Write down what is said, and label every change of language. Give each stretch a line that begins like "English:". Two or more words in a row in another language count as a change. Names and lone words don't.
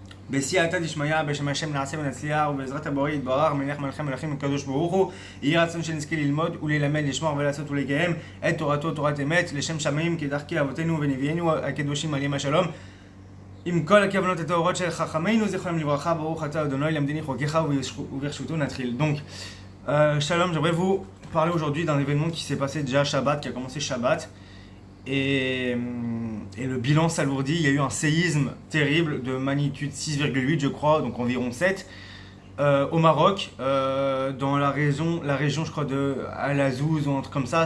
Hebrew: בסייעתא דשמיא, בשם השם נעשה ונצליח, ובעזרת הבורא יתברך, מלך מלכי מלכים הקדוש ברוך הוא, יהי רצון שנזכה ללמוד וללמד, לשמור ולעשות ולקיים את תורתו תורת אמת, לשם שמיים כדרכי אבותינו ונביאינו הקדושים עליהם השלום. עם כל הכוונות הטהורות של חכמינו, זכרם לברכה, ברוך אתה אדוני למדני חוקיך וברשותו נתחיל.
French: Donc, Shalom, j'aimerais vous parler aujourd'hui d'un événement qui s'est passé déjà Shabbat, qui a commencé Shabbat. Et le bilan s'alourdit, il y a eu un séisme terrible de magnitude 6,8 je crois, donc environ 7, au Maroc, dans la région je crois de Al-Azouz ou un truc comme ça.